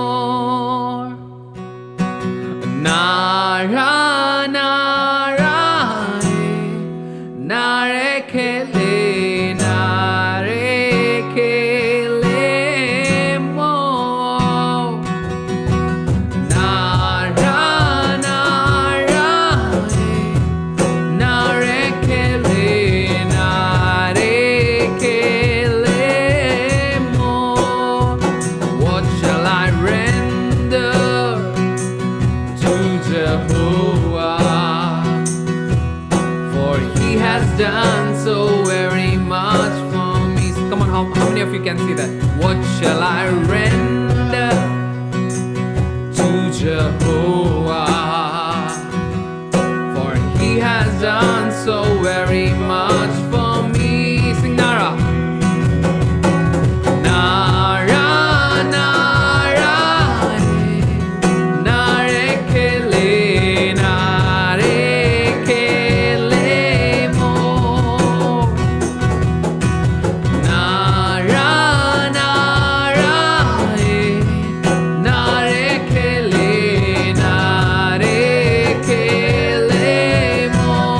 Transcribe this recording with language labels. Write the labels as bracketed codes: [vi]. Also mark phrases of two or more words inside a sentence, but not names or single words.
[ig] Nara, nara, narekele, narekele mo. Nara, nara, narekele, narekele mo. [en] What shall I render to Jehovah? For he has done so very much for me. Come on, how many of you can see that? What shall I render to Jehovah? For he has done so very much for me. Sing Nara. [ig] Nara, nara, narekele, narekele mo. Nara, nara, narekele, narekele mo.